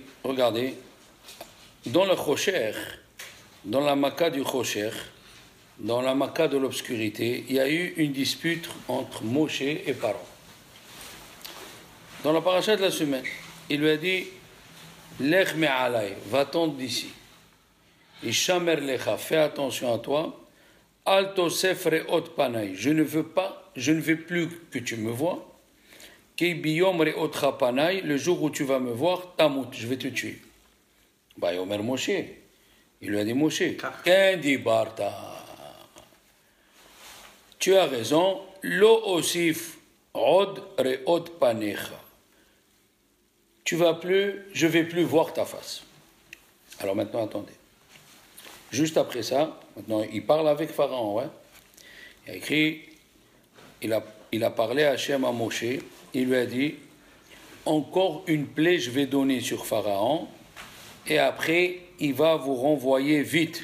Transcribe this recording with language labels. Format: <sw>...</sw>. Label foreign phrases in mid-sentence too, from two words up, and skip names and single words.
<fr>Regardez, dans le Chosher, dans la Makat du Chosher, dans la Makat de l'obscurité, il y a eu une dispute entre Moshe et Paro. Dans la paracha de la semaine, il lui a dit</fr> <he>לך מעלי,</he> <fr>va-t'en d'ici.</fr> <he>השמר לך,</he> <fr>fais attention à toi.</fr> <he>אל תוסף ראות פני,</he> <fr>je ne veux plus que tu me vois.</fr> <he>כי ביום ראתך פני,</he> <fr>le jour où tu vas me voir, tamut, je vais te tuer. Bah,</fr> <he>יאמר משה,</he> <fr>il lui a dit Moshe,</fr> <he>כן דברת.</he> <fr>Tu as raison,</fr> <he>לא אסף עוד ראות פניך.</he> <fr>Je vais plus voir ta face. Alors maintenant, attendez. Juste après ça, maintenant, il parle avec Pharaon. Ouais. Il a écrit, il a parlé à Hachem, à Moshe. Il lui a dit, encore une plaie je vais donner sur Pharaon, et après, il va vous renvoyer vite.</fr>